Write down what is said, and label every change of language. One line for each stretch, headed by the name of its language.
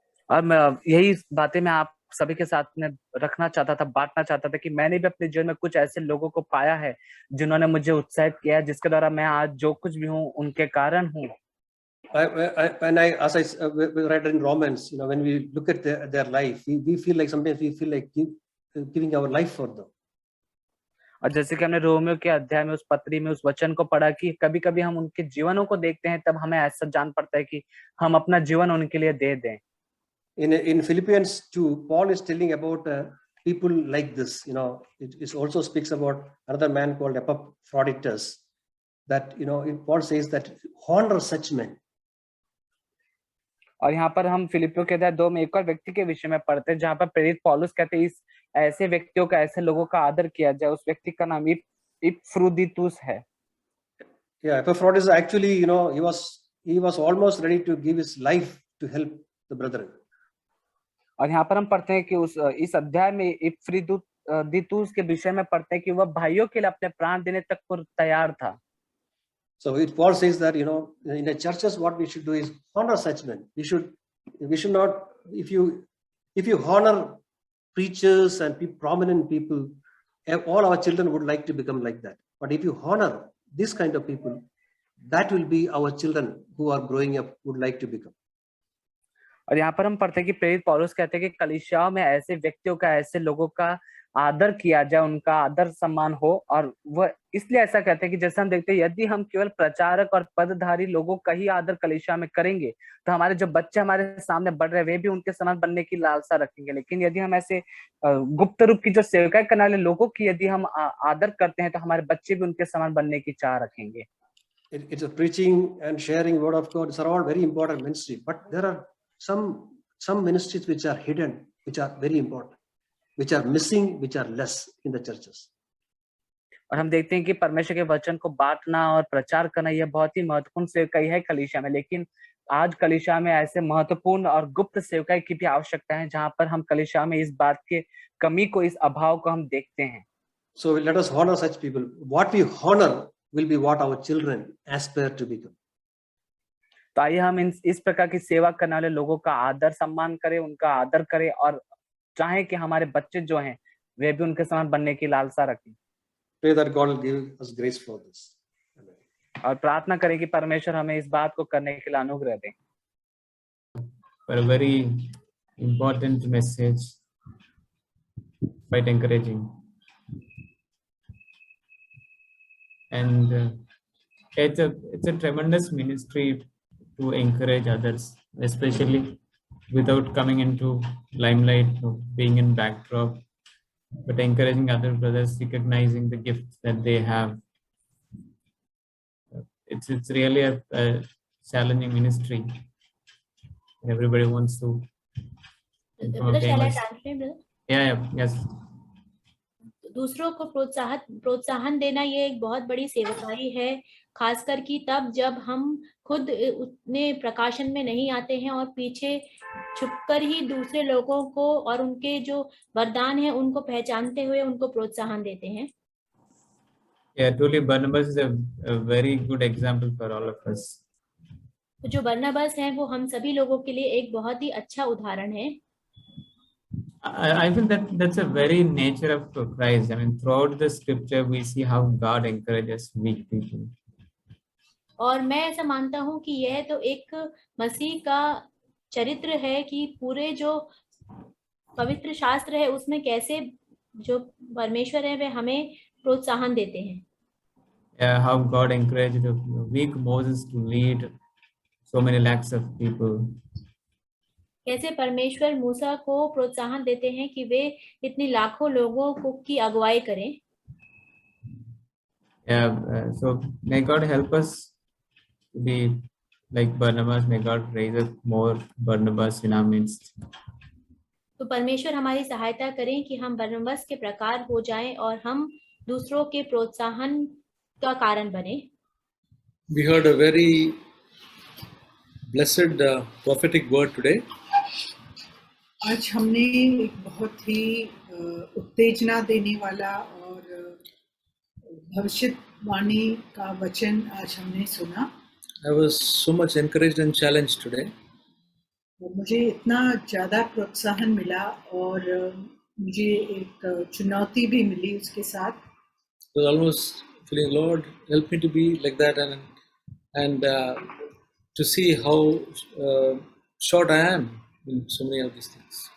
Hindi: और मैं यही बातें मैं आप सभी के साथ में रखना चाहता था, बांटना चाहता था कि मैंने भी अपने जीवन में कुछ ऐसे लोगों को पाया है जिन्होंने मुझे उत्साहित किया है, जिसके द्वारा मैं आज जो कुछ भी हूँ उनके कारण हूँ।
English: As I read in Romans, when we look at their life, we feel like sometimes we feel like giving our life for them.
Hindi: और जैसे कि हमने रोमियो के अध्याय में, उस पत्री में, उस वचन को पढ़ा कि कभी-कभी हम उनके जीवनों को देखते हैं, तब हमें ऐसा जान पड़ता है कि हम अपना जीवन उनके लिए दे दें।
English: In Philippians 2, Paul is telling about people like this. It also speaks about another man called Epaphroditus. That Paul says that honor such men.
Hindi: और यहाँ पर हम फिलिपियों के अध्याय 2 में एक और व्यक्ति के विषय में पढ़ते हैं, जहाँ पर प्रेरित पौलुस कहते हैं इस ऐसे व्यक्तियों का, ऐसे लोगों का आदर किया जाए। उस व्यक्ति का नाम इपफ्रुदीतुस है।
English: Yeah, Epaphroditus actually, he was almost ready to give his life to help the brethren.
Hindi: और यहाँ पर हम पढ़ते हैं कि इस अध्याय में इपफ्रुदीतुस के विषय में पढ़ते हैं कि वह भाइयों के लिए अपने प्राण देने तक पर तैयार था।
English: So Paul says that in the churches what we should do is honor such men. We should not, if you honor preachers and prominent people, all our children would like to become like that. But if you honor this kind of people, that will be our children who are growing up would like to become.
Hindi: और यहाँ पर हम पढ़ते हैं कि प्रेरित पौलुस कहते हैं कि कलीसियाओं में ऐसे व्यक्तियों का, ऐसे लोगों का आदर किया जाए, उनका आदर सम्मान हो। और वह इसलिए ऐसा कहते हैं कि जैसे हम देखते हैं यदि हम केवल प्रचारक और पदधारी लोगों का ही आदर कलीसिया में करेंगे तो हमारे जो बच्चे हमारे सामने बढ़ रहे हैं वे भी उनके समान बनने की लालसा रखेंगे। लेकिन यदि हम ऐसे गुप्त रूप की जो सेवकाई करने वाले लोगों की यदि हम आदर करते हैं तो हमारे बच्चे भी उनके समान बनने की चाह रखेंगे।
English: It's a preaching and sharing word of God. These are all very important ministry, but there are some ministries which are hidden, which are very important, which are missing, which are less in the churches.
Hindi: और हम देखते हैं कि परमेश्वर के वचन को बांटना और प्रचार करना यह बहुत ही महत्वपूर्ण सेवकाई है कलीसिया में। लेकिन आज कलीसिया में ऐसे महत्वपूर्ण और गुप्त सेवकाई की भी आवश्यकता है जहां पर हम कलीसिया में इस बात के कमी को, इस अभाव को हम देखते हैं।
English: So let us honor such people. What we honor will be what our children aspire to become.
Hindi: तो आइए हम इस प्रकार की सेवा करने वाले लोगों का आदर सम्मान करें, उनका आदर करें और चाहें कि हमारे बच्चे जो हैं वे भी उनके समान बनने की लालसा रखें।
English: Pray that God will give us grace for this. Amen.
Hindi: और प्रार्थना करें कि परमेश्वर हमें इस बात को करने के लिए अनुग्रह दें।
English: For a very important message, quite encouraging. And it's a tremendous ministry to encourage others, especially without coming into limelight, being in backdrop, but encouraging other brothers, recognizing the gifts that they have. It's really a challenging ministry. Everybody wants to become Brother, shall I famous. translate, brother? Yes.
Hindi: दूसरों को प्रोत्साहन देना ये एक बहुत बड़ी सेवकाई है, खासकर कि तब जब हम खुद उतने प्रकाशन में नहीं आते हैं और पीछे छुपकर ही दूसरे लोगों को और उनके जो वरदान है उनको पहचानते हुए उनको प्रोत्साहन देते हैं।
English: Yeah, truly Barnabas is a very good example for all of us.
Hindi: तो जो बरनबास हैं वो हम सभी लोगों के लिए एक बहुत ही अच्छा उदाहरण है।
English: I feel that that's a very nature of Christ. I mean, throughout the scripture, we see how God encourages weak people.
Hindi: और मैं ऐसा मानता हूँ कि यह तो एक मसीह का चरित्र है कि पूरे जो पवित्र शास्त्र है उसमें कैसे जो परमेश्वर है वे हमें प्रोत्साहन देते हैं।
English: Yeah, how God encouraged the weak Moses to lead so many lakhs of people.
Hindi: कैसे परमेश्वर मूसा को प्रोत्साहन देते हैं कि वे इतनी लाखों लोगों को की अगुवाई करें।
English: Yeah, so may God help us to be like Barnabas. May God raise up more Barnabas in our midst.
Hindi: तो परमेश्वर हमारी सहायता करें कि हम बरनबास के प्रकार हो जाएं और हम दूसरों के प्रोत्साहन का कारण बने।
English: We heard a very blessed prophetic word today.
Hindi: आज हमने एक बहुत ही उत्तेजना देने वाला और भविष्यवाणी का वचन आज हमने सुना।
English: I was so much encouraged and challenged today.
Hindi: और मुझे इतना ज़्यादा प्रोत्साहन मिला और मुझे एक चुनौती भी मिली उसके साथ।
English: I was almost feeling, Lord, help me to be like that and to see how short I am in so many of these things.